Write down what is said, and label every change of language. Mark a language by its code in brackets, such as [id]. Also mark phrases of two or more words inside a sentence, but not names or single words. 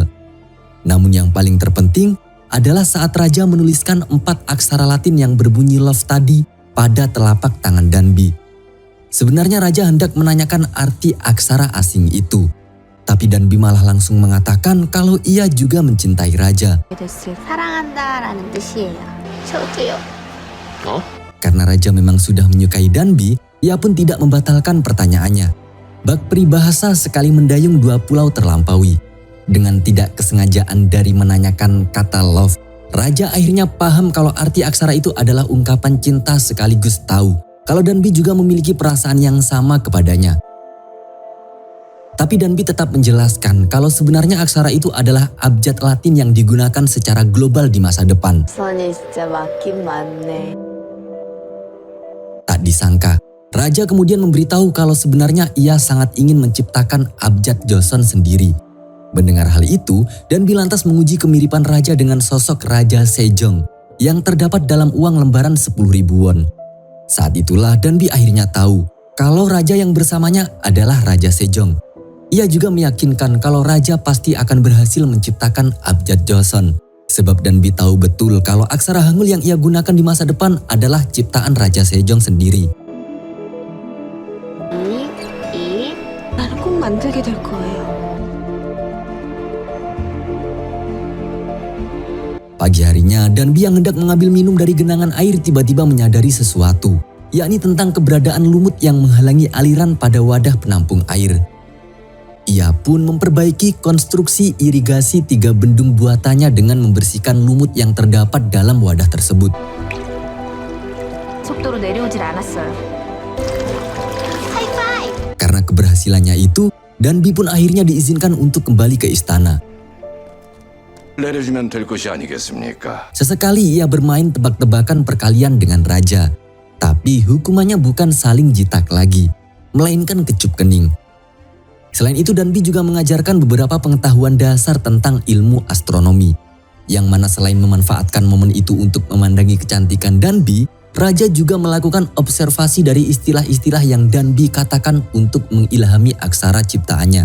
[id] Namun yang paling terpenting adalah saat Raja menuliskan 4 aksara Latin yang berbunyi love tadi pada telapak tangan Danby. Sebenarnya Raja hendak menanyakan arti aksara asing itu. Tapi Danby malah langsung mengatakan kalau ia juga mencintai Raja. [ko] 사랑한다라는 뜻이에요. 저도요. [id] Karena Raja memang sudah menyukai Danby, ia pun tidak membatalkan pertanyaannya. Bak peribahasa sekali mendayung 2 pulau terlampaui. Dengan tidak kesengajaan dari menanyakan kata love, Raja akhirnya paham kalau arti aksara itu adalah ungkapan cinta sekaligus tahu kalau Danby juga memiliki perasaan yang sama kepadanya. Tapi Danby tetap menjelaskan kalau sebenarnya aksara itu adalah abjad Latin yang digunakan secara global di masa depan. [ko] 선이 진짜 맞긴 맞네. [id] Tak disangka, Raja kemudian memberitahu kalau sebenarnya ia sangat ingin menciptakan abjad Joseon sendiri. Mendengar hal itu, Danbi lantas menguji kemiripan raja dengan sosok Raja Sejong yang terdapat dalam uang lembaran 10.000 won. Saat itulah Danbi akhirnya tahu kalau raja yang bersamanya adalah Raja Sejong. Ia juga meyakinkan kalau raja pasti akan berhasil menciptakan abjad Joseon. Sebab Danbi tahu betul kalau aksara Hangul yang ia gunakan di masa depan adalah ciptaan Raja Sejong sendiri. [ko] 나는 꼭 만들게 될 거예요. [id] Pagi harinya, Danbi yang hendak mengambil minum dari genangan air tiba-tiba menyadari sesuatu, yakni tentang keberadaan lumut yang menghalangi aliran pada wadah penampung air. Ia pun memperbaiki konstruksi irigasi 3 bendung buatannya dengan membersihkan lumut yang terdapat dalam wadah tersebut. [ko] 속도로 내려오질 않았어요. 하이파이브! [id] Karena keberhasilannya itu, Danbi pun akhirnya diizinkan untuk kembali ke istana. [ko] 내려주면 될 것이 아니겠습니까? [id] Sesekali ia bermain tebak-tebakan perkalian dengan raja. Tapi hukumannya bukan saling jitak lagi, melainkan kecup kening. Selain itu Danbi juga mengajarkan beberapa pengetahuan dasar tentang ilmu astronomi. Yang mana selain memanfaatkan momen itu untuk memandangi kecantikan Danbi, raja juga melakukan observasi dari istilah-istilah yang Danbi katakan untuk mengilhami aksara ciptaannya.